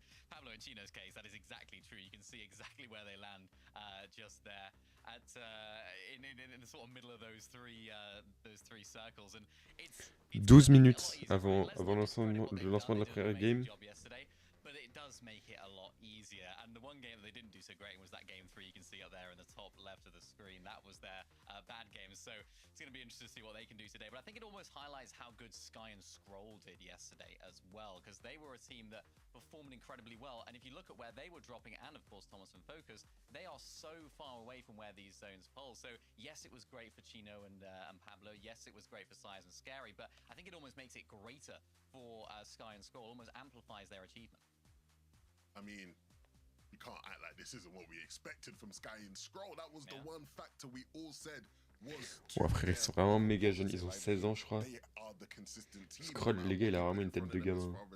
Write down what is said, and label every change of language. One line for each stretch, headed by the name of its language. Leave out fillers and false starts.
English: Pablo and Chino's case, that is exactly true. You can see exactly where they land just there at in the sort of middle of those three circles. And it's
French: 12 minutes avant le lancement de la première game.
English: But it does make it a lot easier. And the one game that they didn't do so great was that game 3 you can see up there in the top left of the screen. That was their bad game. So it's going to be interesting to see what they can do today. But I think it almost highlights how good Sky and Scroll did yesterday as well, because they were a team that performed incredibly well. And if you look at where they were dropping, and of course Thomas and Focus, they are so far away from where these zones pull. So yes, it was great for Chino and Pablo. Yes, it was great for Size and Scary. But I think it almost makes it greater for Sky and Scroll, almost amplifies their achievement. I mean, you can't act like this isn't what we expected from Sky and Scroll. That was the one factor we all said was.
French: Ouais, frère, ils sont vraiment méga jeunes. Ils ont 16 ans, je crois. Scroll, les gars, il a vraiment une tête de gamin.